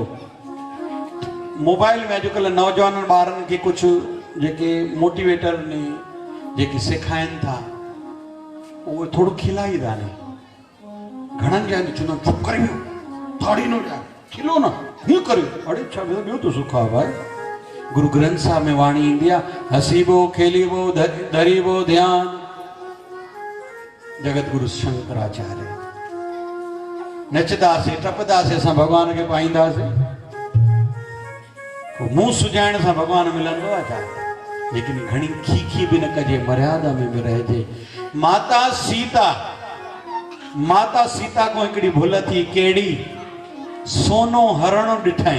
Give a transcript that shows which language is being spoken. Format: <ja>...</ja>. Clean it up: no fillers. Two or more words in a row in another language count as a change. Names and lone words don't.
<sd>मोबाइल में अॼुकल्ह नौजवाननि ॿारनि खे कुझु जेके मोटिवेटर ने जेके सेखारीनि था, उहे थोरो खिलाईंदा आहिनि। घणनि ॼणनि चवंदा चुप करे वियो, थाड़ी न ॾिया, खिलो न, हीअं करियो। अड़े छा ॿियो त सुख आहे भाई। गुरु ग्रंथ साहिब में वाणी ईंदी आहे,</sd> <hi>हसीबो खेलीबो धरीबो ध्यान।</hi> <sd>जगत गुरु शंकराचार्य। नचंदासीं टपंदासीं, असां भॻवान खे पाईंदासीं। मुंहुं सुॼाइण सां भॻवान मिलंदो आहे छा? लेकिन घणी खीखी बि न कजे, मर्यादा में बि रहिजे। माता सीता को हिकिड़ी भुल थी। कहिड़ी? सोनो हरण ॾिठई।</sd>